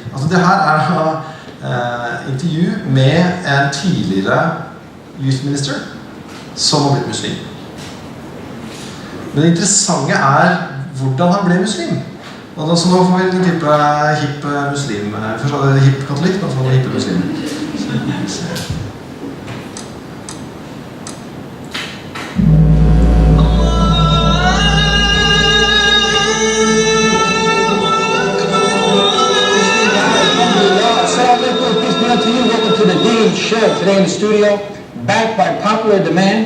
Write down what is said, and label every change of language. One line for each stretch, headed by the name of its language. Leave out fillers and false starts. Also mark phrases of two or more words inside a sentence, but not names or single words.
Norwegian: Altså det her er intervju med en tidligere
English: youth minister
Norwegian: som har blitt muslim. Men det interessante er hvordan han ble muslim. Så nå får vi en type hipp muslim. Først var det hipp katolikk, nå får vi hipp muslim.
English: Welcome to the Dean Show today in the studio, backed by popular demand.